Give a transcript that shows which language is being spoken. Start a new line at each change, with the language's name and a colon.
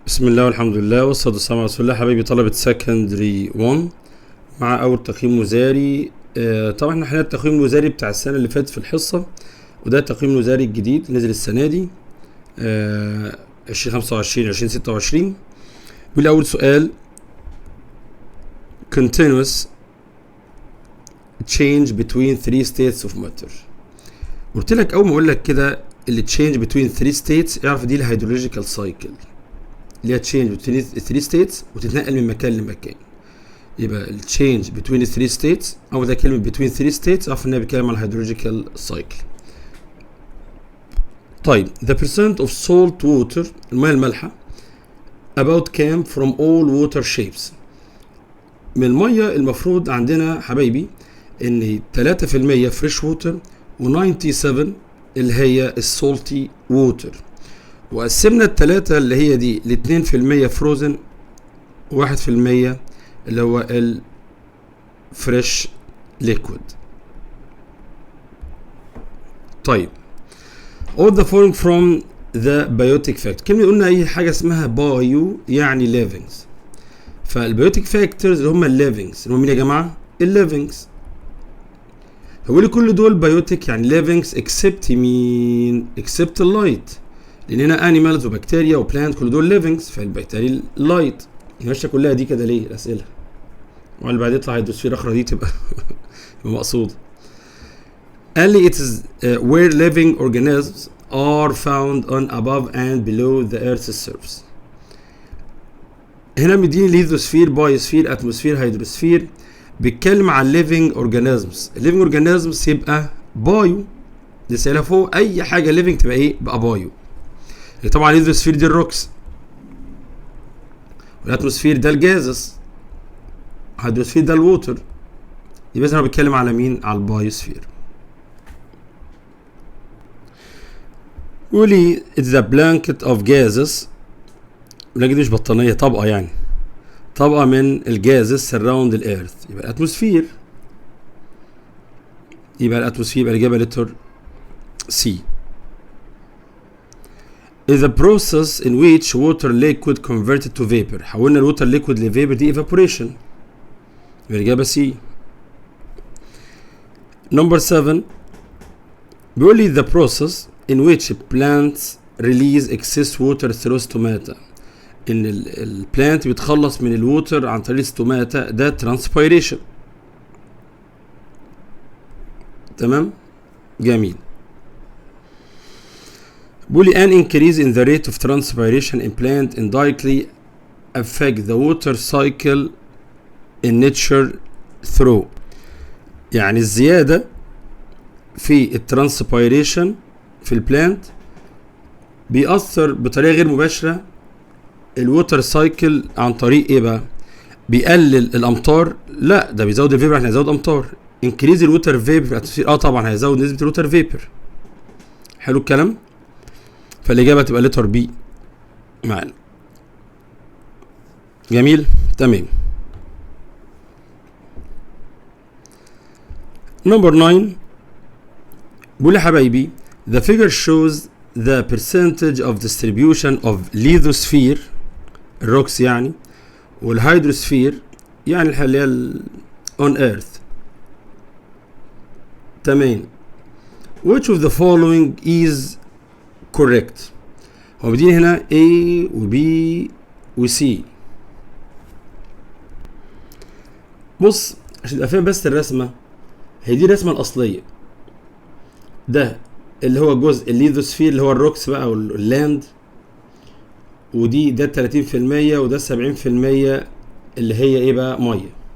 Arabic: بسم الله والحمد لله والصلاة والسلام على رسول الله. حبايبي طلبة سكندري 1 مع أول تقييم وزاري. طبعا احنا التقييم الوزاري بتاع السنة اللي فاتت في الحصة، وده التقييم الوزاري الجديد نزل السنة دي 2025 2026. والأول سؤال
English: continuous change between three states of matter.
Arabic: قلت لك أول ما أقول لك كده اللي
English: change between three states
Arabic: اعرف دي الهيدرولوجيكال سايكل اللي هي change between three states وتتنقل من مكان لمكان. يبقى ال change
English: between three states
Arabic: أو ده كلمة between three states اعرف إنها بيتكلم عن الهيدرولوجيكال سايكل.
English: طيب the percent of salt water
Arabic: المياه المالحة
English: about came from all water shapes.
Arabic: من المية المفروض عندنا حبايبي إن 3%
English: fresh water
Arabic: و97 اللي هي السولتي ووتر، وقسمنا التلاتة اللي هي دي ل2% فروزن و1% اللي هو الفريش ليكويد.
English: طيب all the following from the biotic factor.
Arabic: كلمة قلنا أي حاجة اسمها بايو يعني livings، فالبيوتيك فاكتورز اللي هم الليفنجز اللي هم مين يا جماعة؟ الليفنجز. هو لي كل دول بايوتيك يعني livings except مين؟ except اللايت، لان هنا انيمالز وبكتيريا وبلانت كل دول ليفنجز، فالبكتيريا لايت. ماشيه كلها دي كده ليه؟ الاسئله واللي بعد يطلع هيدروسفير اخرى دي تبقى مقصوده. قال لي
English: it is where living organisms are found on above and below the earth's surface.
Arabic: هنا مديني ليثوسفير بايوسفير اتموسفير هيدروسفير، بيتكلم عن living organisms. living organisms يبقى بايو، دي سائلها فوق اي حاجه living تبقى ايه؟ بقى بايو. طبعا الليثوسفير دي الروكس، والاتموسفير ده الجازس، الهيدروسفير ده الووتر. يبقى انا بتكلم على مين؟ على البايوسفير. ولي
English: it's the blanket of gases،
Arabic: ولكن دي مش بطانيه، طبقه يعني، طبقه من الجازس surround الارث. يبقى الاتموسفير، يبقى الاتموسفير يبقى الاجابه لتر سي.
English: is a process in which water liquid converted to vapor.
Arabic: حولنا الووتر ليكويد لفيبر، دي evaporation. الإجابة سي.
English: number 7
Arabic: بيقول لي
English: the process in which plants release excess water through stomata.
Arabic: إن البلانت بيتخلص من الووتر عن طريق ستوماتا، ده transpiration. تمام؟ جميل. بيقول لي
English: an increase in the rate of transpiration in plant indirectly affect the water cycle in nature through.
Arabic: يعني الزيادة في الترانسبيريشن في البلانت بيأثر بطريقة غير مباشرة الووتر سايكل. عن طريق ايه بقى؟ بيقلل الامطار؟ لا، ده بيزود الفيبر. احنا هنزود امطار. انكريز الووتر فيبر في الاتموسفير، طبعا هيزود نسبة الووتر فيبر. حلو الكلام. فالإجابة تبقى لتر بي معانا. جميل، تمام. نمبر 9 بيقول يا حبايبي
English: the figure shows the percentage of distribution of lithosphere
Arabic: الروكس يعني والهيدروسفير يعني اللي هي
English: on earth.
Arabic: تمام.
English: which of the following is correct.
Arabic: هو بدينا هنا A و B و C. بص عشان تبقى فاهم بس الرسمة، هي دي الرسمة الأصلية. ده اللي هو جزء الليثوسفير اللي هو الروكس بقى واللاند، ودي ده 30% وده 70% اللي هي ايه بقى؟ مية.